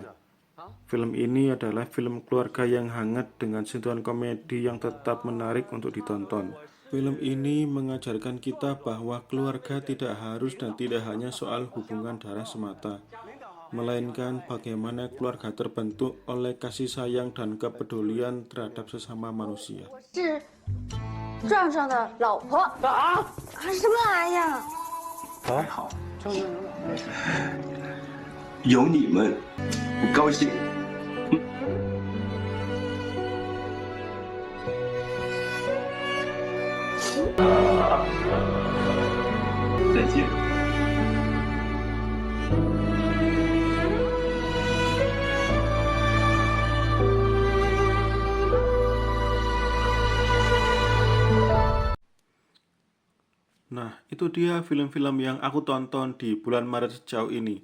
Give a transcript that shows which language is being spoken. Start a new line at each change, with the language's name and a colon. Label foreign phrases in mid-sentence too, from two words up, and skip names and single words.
Indonesian: Film ini adalah film keluarga yang hangat dengan sentuhan komedi yang tetap menarik untuk ditonton. Film ini mengajarkan kita bahwa keluarga tidak harus dan tidak hanya soal hubungan darah semata, melainkan bagaimana keluarga terbentuk oleh kasih sayang dan kepedulian terhadap sesama manusia.
Chinese: 是壮壮的老婆啊！什么玩意儿？还好，有你们，我高兴。再见。
Indonesian: Nah, itu dia film-film yang aku tonton di bulan Maret sejauh ini.